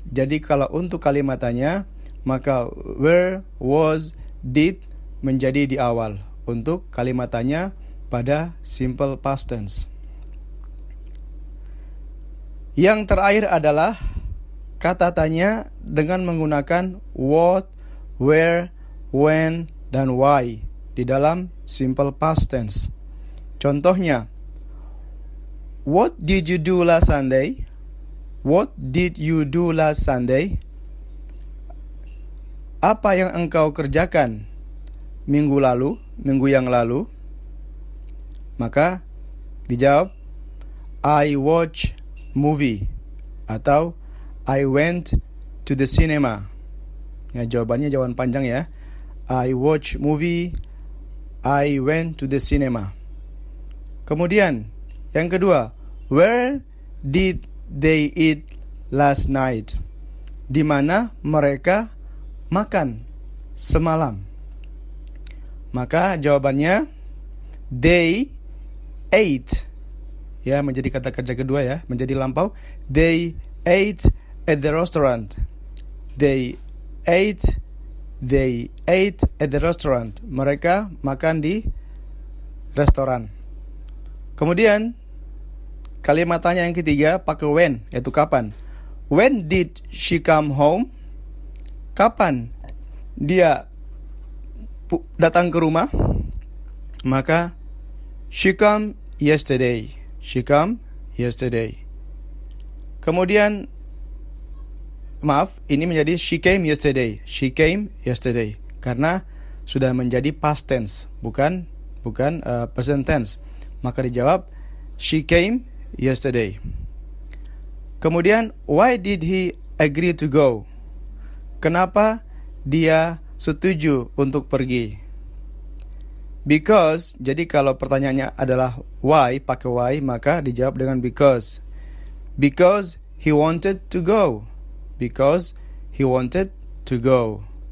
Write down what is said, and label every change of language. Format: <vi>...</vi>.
<id>Jadi kalau untuk kalimat tanya, maka were, was, did menjadi di awal untuk kalimat tanya pada simple past tense. Yang terakhir adalah kata tanya dengan menggunakan what, where, when, dan why di dalam simple past tense. Contohnya,</id> <en>what did you do last Sunday? What did you do last Sunday?</en> <id>Apa yang engkau kerjakan minggu yang lalu? Maka dijawab,</id> <en>I watch movie</en> <id>atau</id> <en>I went to the cinema.</en> <id>Ya, jawabannya jawaban panjang ya.</id> <en>I watch movie, I went to the cinema.</en> <id>Kemudian yang kedua,</id> <en>where did they eat last night?</en> <id>Di mana mereka makan semalam? Maka jawabannya</id> <en>they ate.</en> <id>Ya, menjadi kata kerja kedua ya, menjadi lampau.</id> <en>They ate at the restaurant. They ate at the restaurant.</en> <id>Mereka makan di restoran. Kemudian kalimat tanya yang ketiga pakai when, yaitu kapan.</id> <en>When did she come home?</en> <id>Kapan dia datang ke rumah? Maka</id> <en>she come yesterday. She come yesterday.</en> <id>Kemudian maaf, ini menjadi</id> <en>she came yesterday. She came yesterday</en> <id>karena sudah menjadi past tense, bukan present tense. Maka dijawab</id> <en>she came yesterday.</en> <id>Kemudian</id> <en>why did he agree to go?</en> <id>Kenapa dia setuju untuk pergi? Because, jadi kalau pertanyaannya adalah why, pakai why, maka dijawab dengan because.</id> <en>Because he wanted to go. Because he wanted to go.</en>